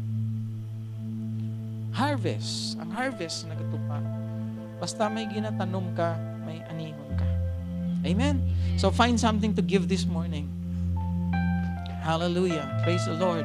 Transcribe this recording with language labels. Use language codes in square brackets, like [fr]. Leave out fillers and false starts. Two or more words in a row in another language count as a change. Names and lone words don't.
[hil] Harvest, ang harvest nagatupa. Basta may ginatanom ka, may anihon ka. [en] Amen. So find something to give this morning. Hallelujah. Praise the Lord.